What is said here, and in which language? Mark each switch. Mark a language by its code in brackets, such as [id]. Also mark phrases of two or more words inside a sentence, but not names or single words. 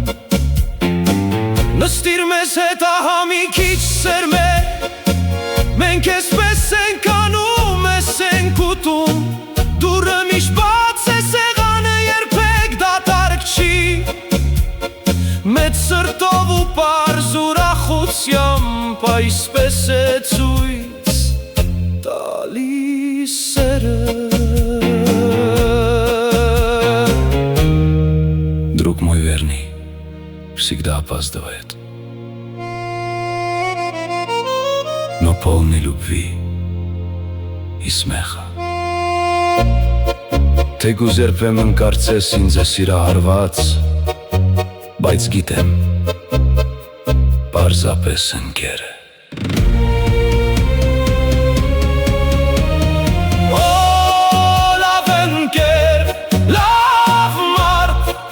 [hy] Նստիր մեզ հետ ահա մի քիչ սերմե, մենք էսպես ենք անում, ես ենք ուտում, դուրը միշտ բաց է, սեղանը երբեք դատարկ չի, մեծ սրտով ու պարզ ուրախությամբ այսպես է ցույց տալիս սերը։ [ru] Друг мой верный всегда опаздывает, но полный любви и смеха. [hy] Թեկուզ երբեմն կարծես ինձ է սիրահարված, բայց գիտեմ, պարզապես ընկեր է։ Լավ ընկեր, լավ մարդ,